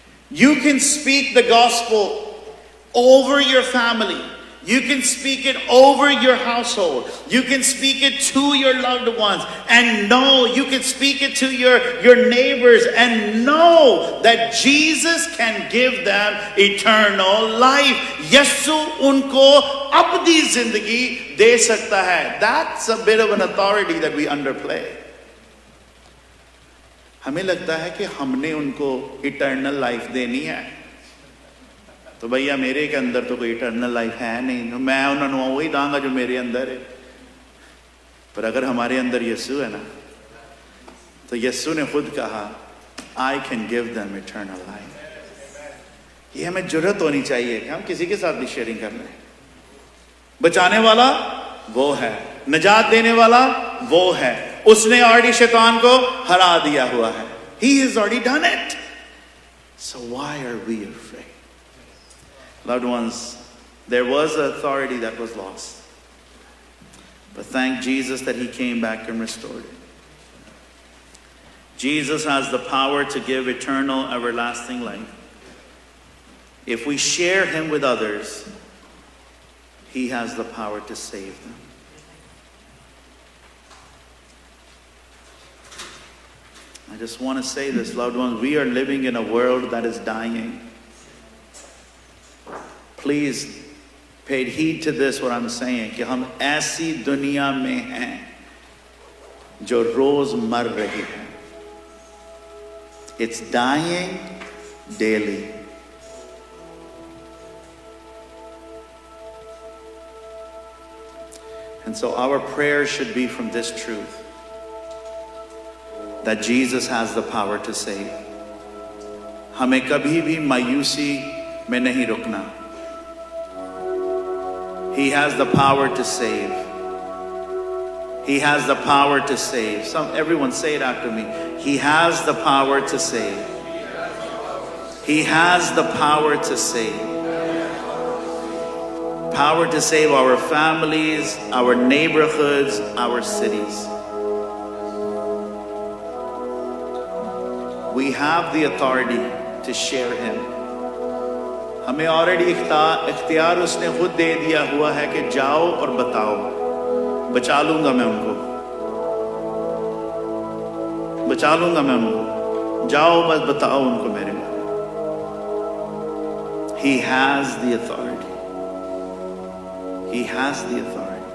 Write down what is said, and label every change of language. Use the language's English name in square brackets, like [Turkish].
[English] You can speak the gospel over your family. You can speak it over your household. You can speak it to your loved ones. And know, you can speak it to your neighbors and know that Jesus can give them eternal life. [Hindi] Yesu उनको अपनी जिंदगी दे सकता है. [English] That's a bit of an authority that we underplay. [Hindi] हमें लगता है कि हमने उनको eternal life देनी है. तो भैया मेरे के अंदर तो कोई इटर्नल लाइफ है नहीं, तो मैं उन्होंने वही दांगा जो मेरे अंदर है. पर अगर हमारे अंदर यीशु है ना, तो यीशु ने खुद कहा [English] I can give them eternal life. [Hindi] ये हमें जुर्रत होनी चाहिए कि हम किसी के साथ भी शेयरिंग कर लें. बचाने वाला वो है, निजात देने वाला वो है. उसने ऑलरेडी शैतान को हरा दिया हुआ है. [English] He has already done it. So why are we afraid? Loved ones, there was an authority that was lost. But thank Jesus that he came back and restored it. Jesus has the power to give eternal, everlasting life. If we share him with others, he has the power to save them. I just want to say this, loved ones, we are living in a world that is dying. Please pay heed to this, what I'm saying, [Hindi] कि हम ऐसी दुनिया में हैं जो रोज मर रही है. [English] It's dying daily. And so our prayers should be from this truth, that Jesus has the power to save. [Hindi] हमें कभी भी मायूसी में नहीं रुकना. [English] He has the power to save. He has the power to save. Everyone say it after me. He has the power to save. He has the power to save. Power to save our families, our neighborhoods, our cities. We have the authority to share Him. [Hindi] हमें already इख्तियार उसने खुद दे दिया हुआ है कि जाओ और बताओ. बचा लूंगा मैं उनको, बचा लूंगा मैं उनको. जाओ बस बताओ उनको मेरे को. [English] He has the authority. He has the authority.